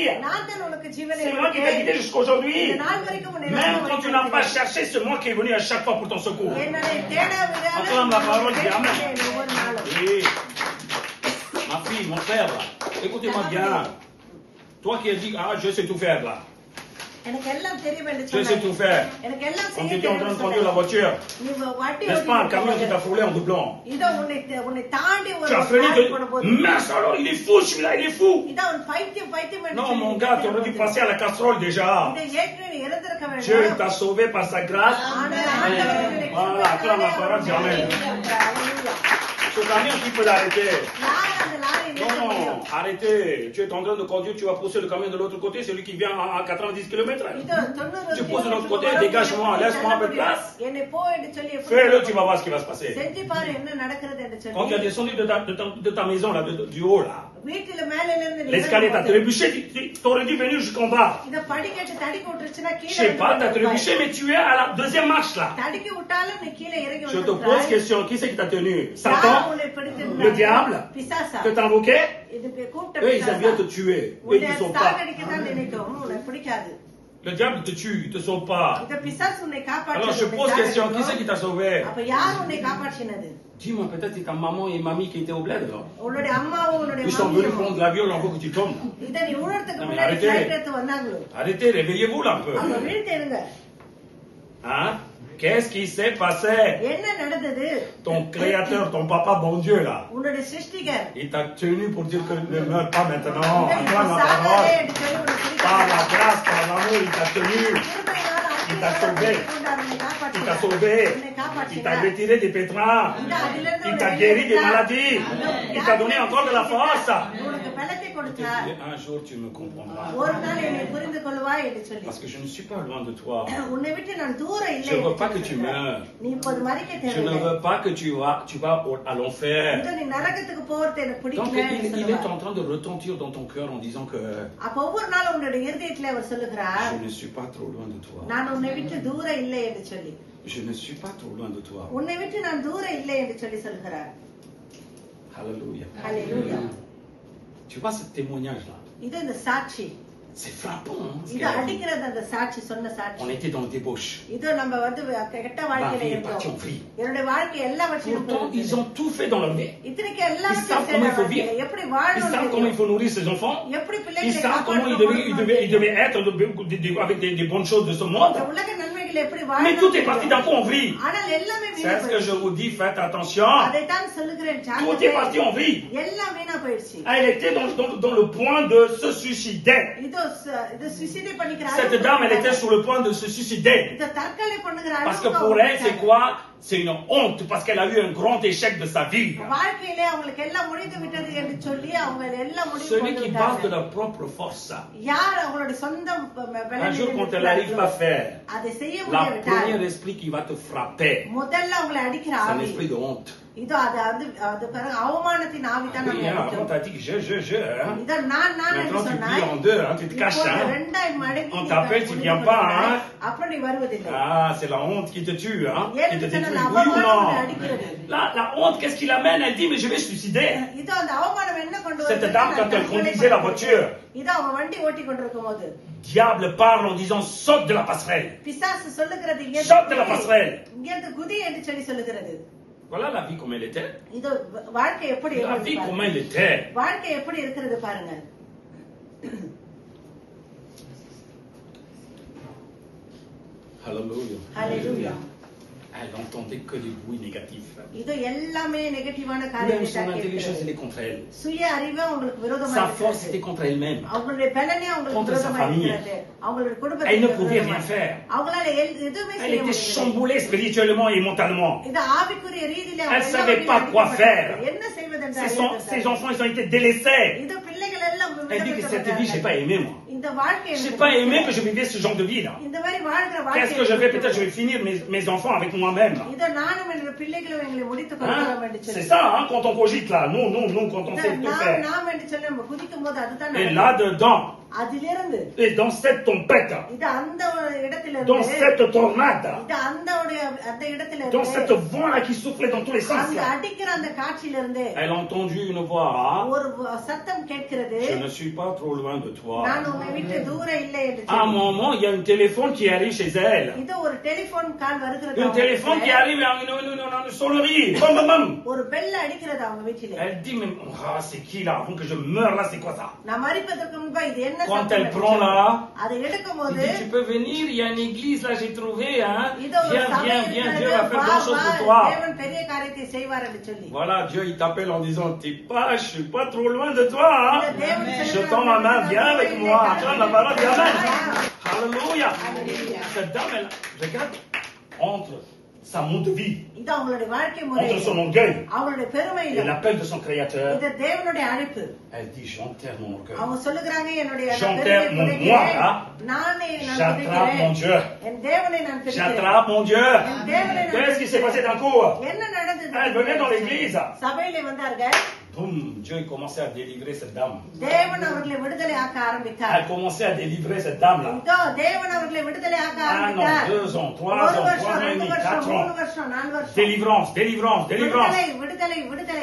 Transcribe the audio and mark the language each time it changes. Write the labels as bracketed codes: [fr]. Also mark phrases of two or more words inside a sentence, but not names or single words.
[ta] நான் தான் உனக்கு ஜீவனை [fr] C'est moi qui t'ai [ta] கொடுத்தேன். [fr] guidé jusqu'aujourd'hui. [ta] இந்த நாள் வரைக்கும் உன்னை [fr] Même [ta] நான் [fr] quand tu n'as pas cherché, c'est moi qui est venu à chaque fois pour ton secours. [ta] என்னை தேடாவிட்டாலும் [fr] Acclame la parole, dis Amen. [ta] ஒவ்வொரு நாளும். [fr] Oui. Ma fille, mon frère, là, écoutez-moi bien. Toi qui as dit, ah, je sais tout faire là. [ta] எனக்கு எல்லாம் தெரியும் என்று [fr] Je sais [ta] சொன்னாய். [fr] tout faire. [ta] எனக்கு எல்லாம் [fr] On [ta] செய்ய [fr] était en train de [ta] தெரியும் [fr] conduire la voiture. [ta] நீ வண்டி [fr] N'est-ce pas, un camion qui t'a frôlé en doublant. [ta] இதோ உன்னை தாண்டி ஒரு [fr] Tu as freiné, [ta] கார் போனபோது [fr] mince alors, il est fou, celui-là, il est fou. [ta] இதோ உன் பைத்தியம் என்று [fr] Non, [ta] சொல்லி [fr] mon [ta] நீ [fr] gars, tu aurais dû passer à la casserole déjà. [ta] இதை ஏற்கனவே நீ இறந்திருக்க [fr] Dieu [ta] வேண்டும். [fr] t'a sauvé par sa grâce. [ta] ஆனால் ஆண்டவர் உன்னை [fr] Voilà, acclame la parole, dis Amen. Ce camion, tu peux l'arrêter. [ta] யார் அந்த லாரி நிறுத்த முடியும்? [fr] Non, arrêtez. Tu es en train de conduire, tu vas pousser le camion de l'autre côté, celui qui vient à 90 km. [ta] இதோ 90 [fr] Tu poses de l'autre côté, dégage-moi, laisse-moi un peu de place. [ta] என்னை போ என்று சொல்லி [fr] Fais-le, tu vas voir ce qui va se passer. [ta] செஞ்சு பாரு என்ன நடக்கிறது என்று [fr] Quand tu as [ta] சொல்லி [fr] descendu de ta maison, là, du haut, là, [ta] வீட்டுல மேல இருந்து நீ [fr] l'escalier t'a [ta] இறங்கும்போது, [fr] trébuché, tu aurais dû venir jusqu'en bas. [ta] இத படிக்கட்டு தடுக்கி விட்டுருச்சுன்னா [fr] Je [ta] கீழே [fr] sais pas, t'as [ta] இறங்கி [fr] trébuché, mais tu es à la deuxième marche, là. [ta] தடுக்கி விட்டாலும் நீ கீழே இறங்கி [fr] Je te pose [ta] வந்துட்டாய். [fr] question, qui c'est qui t'a tenu? [ta] யார் [fr] Satan? [ta] உன்னை பிடித்திருந்தார்? [fr] Le diable? [ta] பிசாசா? [fr] Que t'as invoqué? [ta] இதுக்கு கூப்பிட்ட [fr] Eux, ils [ta] பிசாசா? [fr] aiment bien te tuer. Eux, ils [ta] உன்னை [fr] te sauvent pas. [ta] சாகடிக்கத்தான் நினைக்கும் உன்னை பிடிக்காது. [fr] Le diable te tue, il te sauve pas. [ta] இந்த பிசாசு உன்னை [fr] Alors je [ta] காப்பாற்ற [fr] pose question, qui c'est qui t'a sauvé? [ta] அப்ப யார் உன்னை காப்பாற்றினது? [fr] Dis-moi, peut-être c'est ta maman et mamie qui étaient au bled, là. [ta] உன்னுடைய அம்மாவும் உன்னுடைய [fr] Ils sont venus [ta] மம்மியும் [fr] prendre l'avion, encore que tu tombes. [ta] இத நீ உணர்த்துக்கு [fr] Non, mais [ta] முன்னாடி [fr] arrêtez. [ta] flight எடுத்து வந்தாங்களோ [fr] Arrêtez, réveillez-vous là un peu. [ta] அவங்க வீழ்த்தேருங்க. [fr] Hein? Qu'est-ce qui s'est passé? [ta] என்ன நடந்தது? [fr] Ton créateur, ton papa, bon Dieu, là. [ta] உன்னுடைய சிருஷ்டிகர் [fr] Il t'a tenu pour dire que ne meurs pas maintenant. [ta] இதை இப்ப [fr] Acclame la [ta] சாகாதே [fr] parole. [ta] என்று சொல்லி உன்னை [fr] Par la [ta] பிடித்தார். [fr] grâce, par l'amour, il t'a tenu. [ta] கிருபையினால் [fr] Il t'a sauvé. [ta] கொண்டார், உன்னை [fr] Il t'a [ta] காப்பாற்றினார். [fr] sauvé. [ta] உன்னை [fr] Il t'a [ta] காப்பாற்றினார். [fr] retiré des pétrins. Il t'a guéri des maladies. Il t'a donné encore de la force. [ta] உனக்கு பலத்தை கொடுத்தார். [fr] Un jour, tu me comprendras. [ta] ஒரு நாள் என்னை புரிந்து கொள்வாய் என்று சொல்லி [fr] Parce que je ne suis pas loin de toi. [ta] உன்னை விட்டு நான் தூரம் இல்லை [fr] Je ne veux [ta] என்று [fr] pas que tu [ta] சொல்கிறார். [fr] meurs. [ta] நீ இப்போது மறிக்க [fr] Je ne [ta] தேவையில்லை. [fr] veux pas que tu vas à l'enfer. [ta] இதோ நீ நரகத்துக்கு போறது எனக்கு [fr] Donc [ta] பிடிக்கல என்று [fr] il est [ta] சொல்லுவார். [fr] en train de retentir dans ton cœur en disant que [ta] அப்ப ஒவ்வொரு நாளும் உன்னுடைய இருதயத்துல அவர் சொல்லுகிறார் [fr] je ne suis pas trop loin de toi. [ta] நான் உன்னை விட்டு தூரம் இல்லை என்று சொல்லி [fr] Je ne suis pas trop loin de toi. [ta] உன்னை விட்டு நான் தூரம் இல்லை என்று சொல்லி சொல்கிறார். [fr] Alléluia. [ta] ஹalleluya. [fr] Tu vois ce témoignage-là? [ta] இது இந்த சாட்சி. [fr] C'est frappant. Hein, ce [ta] இது [fr] qu'elle a dit. [ta] அடிக்கிறது அந்த சாட்சி சொன்ன சாட்சி. [fr] On était dans le débauche. [ta] இது நம்ம வந்து கெட்ட [fr] Ma [ta] வாழ்க்கையில [fr] vie est partie en [ta] இருந்தோம். [fr] vrille. [ta] என்னுடைய வாழ்க்கை எல்லாவற்றையும் [fr] Pourtant, ils ont tout fait dans leur vie. [ta] இத்தனைக்கு [fr] Ils savent [ta] எல்லாவற்றையும் [fr] comment il faut [ta] செய்யறாங்க. [fr] vivre. [ta] எப்படி [fr] Ils savent comment il [ta] வாழணும், [fr] faut nourrir ses enfants. [ta] எப்படி [fr] Ils [ta] பிள்ளைகளை [fr] savent comment ils devaient être avec des bonnes choses de ce monde. [ta] இந்த உலக நன்மைகள் உண்மையில் எப்படி [fr] Mais tout est parti [ta] வாழணும் [fr] d'un coup en vrille. [ta] ஆனால் எல்லாமே வீணா [fr] C'est ce que je [ta] போயிடுச்சு. [fr] vous dis, faites attention. [ta] அதைத்தான் சொல்லுகிறேன், [fr] Tout est [ta] ஜாக்கிரதை. [fr] parti en vrille. [ta] எல்லாம் வீணா போயிடுச்சு. [fr] Elle était dans le point de se suicider. [ta] இது suicide பண்ணிக்கிற [fr] Cette [ta] அளவுக்கு [fr] dame, elle était sur le point de se suicider. [ta] இத தற்கொலை பண்ணுகிற [fr] Parce que [ta] அளவுக்கு [fr] pour [ta] அவங்க [fr] elle, c'est [ta] இருக்காங்க. [fr] quoi? C'est une honte parce qu'elle a eu un grand échec de sa vie. [ta] வாழ்க்கையிலே அவங்களுக்கு எல்லாம் முடிந்து விட்டது என்று சொல்லி அவங்க எல்லாம் முடிவு [fr] Celui qui [ta] கொண்டு [fr] base de [ta] விட்டாங்க. [fr] leur propre force, [ta] யார் அவங்களோட சொந்த [fr] un jour quand elle n'arrive pas à faire, [ta] அதை செய்ய [fr] la [ta] முடியாவிட்டால் [fr] première esprit qui va te frapper, [ta] முதல்ல அவங்களை அடிக்கிற [fr] c'est un [ta] ஆவி [fr] esprit de honte. [ta] இதோ அது பாருங்க அவமானத்தின் ஆவி தான் [fr] Oui, [ta] நம்ம [fr] hein, avant [ta] அடிக்கும். [fr] t'as dit que je, hein. [ta] இதோ நான் என்று [fr] Maintenant tu [ta] சொன்னாய். [fr] plies en deux, hein, tu te caches, [ta] இப்போது [fr] hein. [ta] ரெண்டாய் மடக்கி [fr] On [ta] நீ [fr] t'appelle, tu [ta] முடிவு [fr] viens pas, [ta] பண்ணுகிறாய். [fr] hein. [ta] அப்புறம் நீ வருவதில்லை. [fr] Ah, c'est la honte qui te tue, hein, qui te [ta] ஏன்னு [fr] détruit, [ta] சொன்னால் [fr] oui ou [ta] அவமானம் உன்னை [fr] non? [ta] அடிக்கிறது. [fr] La honte, qu'est-ce qui l'amène? Elle dit, mais je vais suicider. [ta] இதோ அந்த அவமானம் என்ன கொண்டு [fr] Cette [ta] வருது? [fr] dame, quand elle conduisait la voiture, [ta] இதோ அவன் வண்டி ஓட்டி கொண்டிருக்கும் போது [fr] diable parle en disant, saute de la passerelle. [ta] பிசாசு சொல்லுகிறது இங்கே [fr] Saute de la passerelle. [ta] இங்கிருந்து குதி என்று சொல்லி சொல்லுகிறது. [fr] Voilà la vie comme elle était. [ta] இதோ வாழ்க்கை எப்படி [fr] La [ta] இருக்கிறது [fr] vie [ta] பாருங்க. [fr] comme elle était. [ta] வாழ்க்கை எப்படி இருக்கிறது பாருங்க. [fr] Hallelujah. [ta] ஹalleluya. [fr] Elle n'entendait que des bruits négatifs. [ta] இது எல்லாமே நெகட்டிவான [fr] Même [ta] காரியத்தை [fr] son [ta] தான் [fr] intelligence, elle [ta] கேட்கிறது. [fr] est contre elle. [ta] சுய அறிவு அவங்களுக்கு விரோதமா [fr] Sa force [ta] இருக்கிறது. [fr] était contre elle-même. [ta] அவங்களுடைய பலனே அவங்களுக்கு [fr] Contre sa [ta] விரோதமா [fr] famille. [ta] இருக்கிறது. அவங்களுடைய [fr] Elle [ta] குடும்பத்துக்கு [fr] ne pouvait [ta] விரோதமா. [fr] rien faire. [ta] அவங்களால எதுவுமே [fr] Elle [ta] செய்ய [fr] était [ta] முடியல. [fr] chamboulée spirituellement et mentalement. [ta] இது ஆவிக்குரிய ரீதியில [fr] Elle [ta] அவங்க [fr] savait [ta] எல்லாம் [fr] pas quoi faire. [ta] என்ன செய்வதென்று [fr] Ses [ta] அறியாத [fr] enfants, ils ont été délaissés. [ta] இது பிள்ளைகள் எல்லாம் [fr] Elle dit que cette vie, j'ai pas aimé, moi. [ta] இந்த வாழ்க்கை [fr] J'ai [ta] எனக்கு [fr] pas aimé que [ta] பிடிக்கல. [fr] je vivais ce genre de vie, là. [ta] இந்த மாதிரி வாழ்கிற [fr] Qu'est-ce [ta] வாழ்க்கை [fr] que je vais? Peut-être je vais finir mes enfants avec moi-même. [ta] இத நானும் என்னோட பிள்ளைகளும் எங்களை முடித்துக் [fr] Hein? [ta] கொள்கிறோம் என்று [fr] C'est [ta] சொல்லி [fr] ça, hein, quand on cogite, là. Nous, quand on sait tout faire. [ta] நாம் என்று சொல்லி நம்ம குதிக்கும் போது அதுதான் [fr] Et [ta] நடக்கும். [fr] là-dedans, [ta] அதிலிருந்து [fr] et dans cette tempête, [ta] இது அந்த இடத்துல [fr] dans [ta] இருந்து [fr] cette tornade, [ta] இது அந்த இடத்துல [fr] dans cette [ta] இருந்து [fr] vent-là qui soufflait dans tous les sens, [ta] அங்க [fr] là. [ta] அடிக்கிற அந்த காட்சியில இருந்து [fr] Elle a entendu une voix. [ta] ஒரு சத்தம் கேட்கிறது. [fr] Je ne suis pas trop loin de toi. [ta] நான் உன்னை விட்டு தூரம் இல்லை என்று [fr] À un [ta] சொல்லி. [fr] moment, il y a un téléphone qui arrive chez elle. [ta] இது ஒரு டெலிபோன் கால் வருகிறது [fr] Un [ta] அவங்க [fr] téléphone qui [ta] வீட்டுல. [fr] arrive à une sonnerie. Bam, bam, bam. [ta] ஒரு பெல் அடிக்கிறது அவங்க வீட்டில. [fr] Elle dit, mais c'est qui là? Avant que je meure là, c'est quoi ça? [ta] நான் மரிப்பதற்கு முன்பா இது என்ன [fr] Quand [ta] சத்தம் [fr] elle [ta] என்று [fr] prend [ta] சொல்லி. [fr] là, [ta] அதை எடுக்கும் [fr] il [ta] போது [fr] dit, tu peux venir, il y a une église là, j'ai trouvé, hein. [ta] இது ஒரு [fr] Viens, [ta] சபை [fr] viens, viens, Dieu [ta] இருக்கிறது. [fr] va faire [ta] வா, [fr] grand chose [ta] வா, [fr] pour toi. [ta] தேவன் பெரிய காரியத்தை செய்வார் என்று சொல்லி. [fr] Voilà, Dieu il t'appelle en disant, je suis pas trop loin de toi, hein. [ta] இந்த தேவன் [fr] Je [ta] சொல்லுகிறார், [fr] tends ma main, viens avec moi. Acclame la parole, viens, amen. Alléluia. Alléluia. Cette dame, elle, regarde, entre sa mode de vie, [ta] இது அவங்களுடைய வாழ்க்கை முறை. [fr] entre son orgueil [ta] அவங்களுடைய [fr] et [ta] பெருமையில [fr] l'appel de son créateur, [ta] இது தேவனுடைய அழைப்பு. [fr] elle dit, j'enterre mon orgueil. [ta] அவங்க சொல்லுகிறாங்க என்னுடைய அந்த [fr] J'enterre [ta] பெருமையை [fr] mon [ta] புதைக்கிறேன். [fr] moi, là. [ta] நானே நான் [fr] J'attrape mon [ta] புதைக்கிறேன். [fr] Dieu. [ta] என் தேவனை நான் பிடிக்கிறேன். [fr] J'attrape mon Dieu. [ta] தேவனை நான் [fr] Qu'est-ce qui s'est passé d'un coup? [ta] என்ன நடந்தது? [fr] Elle venait dans l'église. [ta] சபையிலே வந்தார்கள். [fr] Boum, Dieu il commençait à délivrer cette dame. [ta] தேவன் அவர்களை விடுதலை ஆக்க ஆரம்பித்தார். [fr] Elle commençait à délivrer cette dame-là. [ta] இதோ தேவன் அவர்களை விடுதலை ஆக்க [fr] Un an, [ta] ஆரம்பித்தார். [fr] 2 ans, 3 [ta] ஒரு [fr] ans, 3 [ta] வருஷம், [fr] ans et 2 demi, [ta] வருஷம், 4 3 [fr] ans. [ta] வருஷம், 4 வருஷம். [fr] Délivrance, délivrance, délivrance. [ta] விடுதலை, விடுதலை